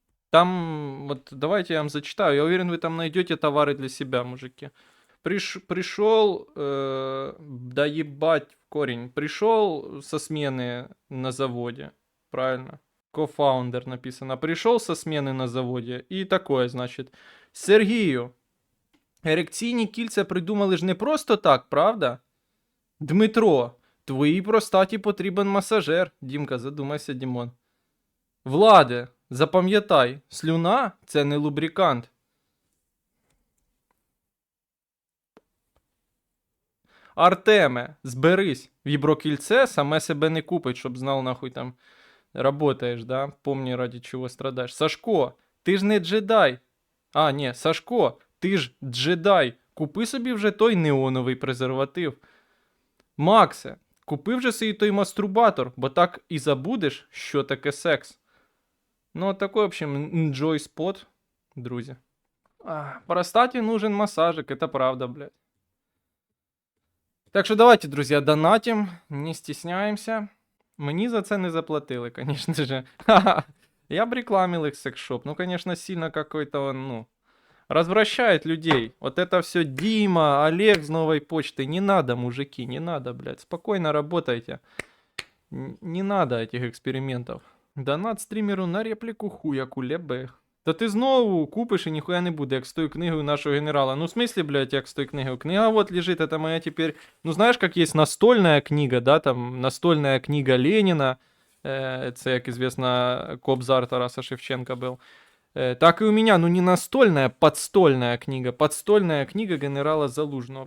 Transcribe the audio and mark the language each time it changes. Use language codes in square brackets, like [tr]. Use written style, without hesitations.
[ru] Там, вот давайте я вам зачитаю. Я уверен, вы там найдете товары для себя, мужики. Пришел, да ебать в корень, пришел со смены на заводе, правильно? Кофаундер написано. Пришел со смены на заводе і такое, значить. [uk] Сергію, ерекційні кільця придумали ж не просто так, правда? Дмитро, твоїй простаті потрібен масажер. Дімка, задумайся, Дімон. Владе, запам'ятай, слюна – це не лубрикант. Артеме, зберись. Віброкільце саме себе не купить, щоб знав, нахуй там работаєш, да? Помні, ради чого страдаєш. Сашко, ти ж не джедай. А, ні, Сашко, ти ж джедай. Купи собі вже той неоновий презерватив. Максе, купи вже собі той мастурбатор, бо так і забудеш, що таке секс. [ru] Ну, такой, в общем, [en] enjoy spot, [ru] друзі. Простате нужен массажик, это правда, блядь. Так що давайте, друзья, донатим, не стесняемся. [uk] Мені за це не заплатили, [ru] конечно же. Я б рекламил их секс-шоп. Ну, конечно, сильно какой-то он, ну, развращает людей. Вот это все Дима, Олег с новой почты. Не надо, мужики, не надо, блядь. Спокойно работайте. Не надо этих экспериментов. Донат стримеру на реплику хуя Кулебы. [uk] Та ти знову купиш і ніхуя не буде, як з тою книгою нашого генерала. [ru] Ну, в смысле, блядь, [uk] як з тою книгою? [ru] Книга вот лежит, это моя теперь... Ну, знаешь, как есть настольная книга, да, там, настольная книга Ленина, це, як известно, Кобзар Тараса Шевченка был. Так и у меня, ну, не настольная, подстольная книга. Подстольная книга генерала Залужного.